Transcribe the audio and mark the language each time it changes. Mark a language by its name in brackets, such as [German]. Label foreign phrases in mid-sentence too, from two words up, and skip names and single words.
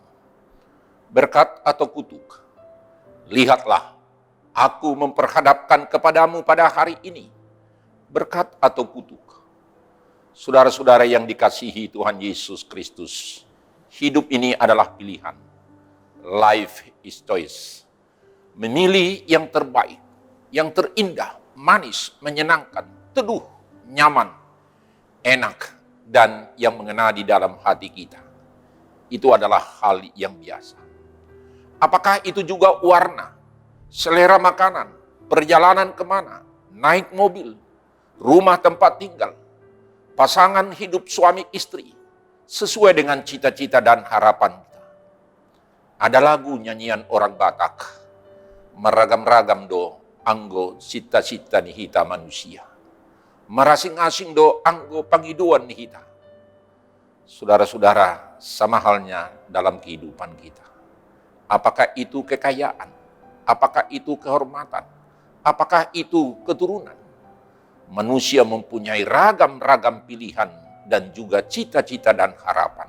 [Indonesian] Berkat atau kutuk? Lihatlah, aku memperhadapkan kepadamu pada hari ini. Berkat atau kutuk? Saudara-saudara yang dikasihi Tuhan Yesus Kristus, hidup ini adalah pilihan. [English] Life is choice. [Indonesian] Memilih yang terbaik, yang terindah, manis, menyenangkan, teduh, nyaman, enak, dan yang mengena di dalam hati kita. Itu adalah hal yang biasa. Apakah itu juga warna, selera makanan, perjalanan kemana, naik mobil, rumah tempat tinggal, pasangan hidup suami istri, sesuai dengan cita-cita dan harapan kita. Ada lagu nyanyian orang Batak, [Batak Toba] meragam-ragam do anggo cita-cita nihita manusia. Marasing-asing do anggo pangiduan nihita. [Indonesian] Saudara-saudara, sama halnya dalam kehidupan kita. Apakah itu kekayaan? Apakah itu kehormatan? Apakah itu keturunan? Manusia mempunyai ragam-ragam pilihan dan juga cita-cita dan harapan.